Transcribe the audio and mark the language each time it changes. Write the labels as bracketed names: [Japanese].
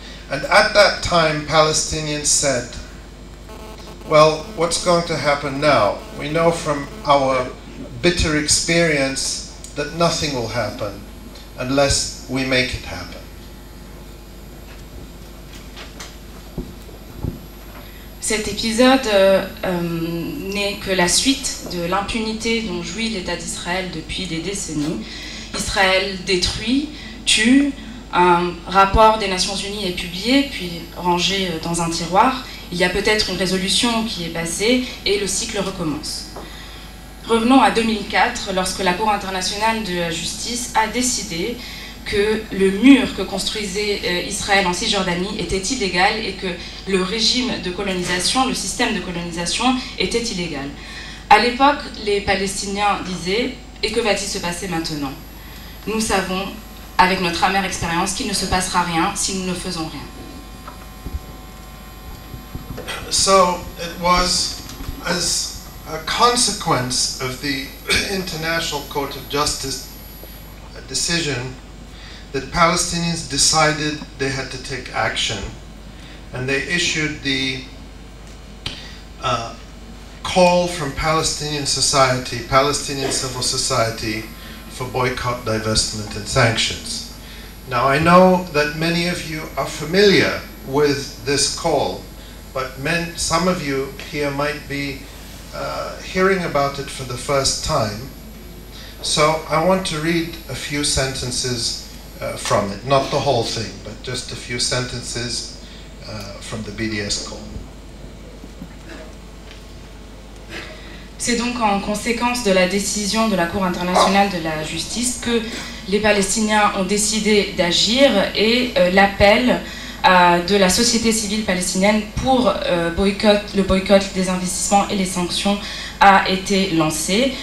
[English] And at that time, Palestinians said, well, what's going to happen now? We know from our bitter experience that nothing will happen unless we make it happen. [French] Cet épisode n'est que la suite de l'impunité dont jouit l'État d'Israël depuis des décennies. Israël détruit, tue, un rapport des Nations Unies est publié puis rangé dans un tiroir. Il y a peut-être une résolution qui est passée et le cycle recommence. Revenons à 2004, lorsque la Cour internationale de la justice a décidé que le mur que construisait Israël en Cisjordanie était illégal et que le régime de colonisation, le système de colonisation était illégal. À l'époque, les Palestiniens disaient « Et que va-t-il se passer maintenant ?» Nous savons, avec notre amère expérience, qu'il ne se passera rien si nous ne faisons rien. [English] So it was as a consequence of the International Court of Justice decision that Palestinians decided they had to take action, and they issued the call from Palestinian society, Palestinian civil society, for boycott, divestment, and sanctions. Now, I know that many of you are familiar with this call, but some of you here might be hearing about it for the first time. So I want to read a few sentences from it, not the whole thing, but just a few sentences from the BDS call. [French] C'est donc en conséquence de la décision de la Cour internationale de la justice que les Palestiniens ont décidé d'agir et l'appel de la société civile palestinienne pour le boycott des investissements et les sanctions a été lancé.